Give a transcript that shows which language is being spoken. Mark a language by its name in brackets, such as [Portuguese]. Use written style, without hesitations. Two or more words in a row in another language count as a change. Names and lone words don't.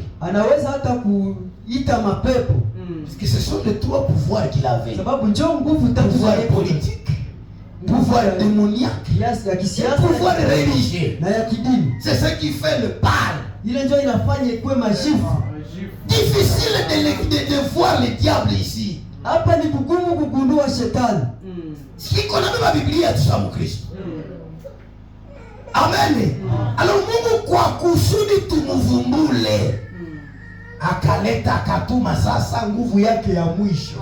[Swahili] Anaweza hata kuita mapepo. [French] Parce que ce sont les 3 pouvoirs qu'il avait. [Swahili] Sababu njoo nguvu tatu [French] pouvoir politique, pouvoir démoniaque, pouvoir religieux. [Swahili] Na ya kidini. [French] C'est ce qui fait le pâle. [Swahili] Ile njoo inafanya ikuwe majifu. [French] Difficile de voir le diable ici. [Swahili] Hapa ni kugumu kugundua shetani. Siko na baba Biblia tusamu Kristo. Amen. Alors Mungu kwa kusudi tumuvumbule. Akaleta akatuma sasa nguvu yake ya mwisho.